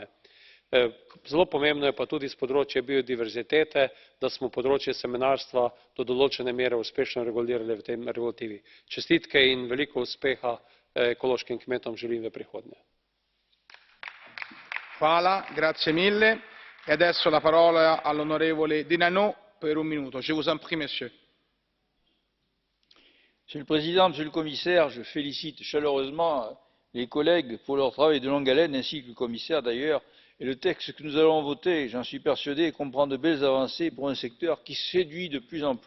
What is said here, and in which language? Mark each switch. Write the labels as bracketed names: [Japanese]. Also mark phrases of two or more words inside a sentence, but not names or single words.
[Slovenian] Zelo pomembno je pa tudi s področja biodiverzitete, da smo področje semenarstva do določene mere uspešno regulirali v tej regulativi. Čestitke in veliko uspeha ekološkim kmetom želim v prihodnje. Hvala, [Italian] grazie mille. E adesso la parola all'onorevole Denanot per 1 minuto. [French] Je vous en prie, monsieur. Monsieur le Président, Monsieur le Commissaire, je félicite chaleureusement les collègues pour leur travail de longue haleine, ainsi que le Commissaire d'ailleurs. Et le texte que nous allons voter, j'en suis persuadé, comprend de belles avancées pour un secteur qui séduit de plus en plus.